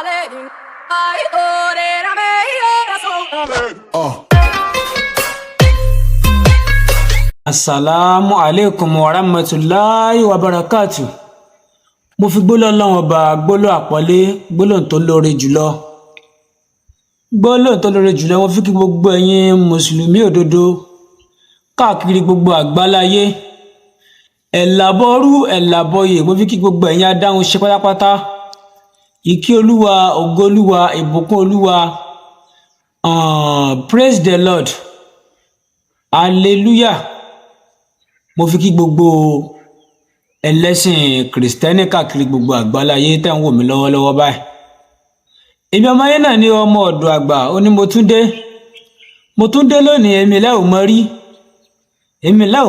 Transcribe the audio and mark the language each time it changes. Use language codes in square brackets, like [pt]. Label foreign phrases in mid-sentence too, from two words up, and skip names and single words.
[ar] السلام عليكم ورحمة الله وبركاته. [yo] Mo fi gbólóhùn Ọlọ́run ọba gbólóhùn àpọ́nlé gbólóhùn tó lóore jùlọ. Gbólóhùn tó lóore jùlọ mo fi kí gbogbo ẹ̀yin mùsùlùmí òdodo káàkiri gbogbo àgbáláyé. Ẹ̀làbọ̀rú ẹ̀làbọ̀yè mo fi kí gbogbo ẹ̀yin adáhùn ṣe pátápátá. Ìkí Olúwa, ògo Olúwa, ìbùkún Olúwa. [en] Praise the Lord. Hallelujah. [yo] Mo fi kí gbogbo ẹlẹ́sìn Kristẹni káàkiri gbogbo àgbáláyé tẹ́ ń wò mí lọ́wọ́lọ́wọ́ báyìí. Èmi ọmọ ayé náà ní ọmọ ọ̀dọ̀ àgbà ó ní mo tún dé lónìí èmi lẹ́ ò mọ rí èmi lẹ́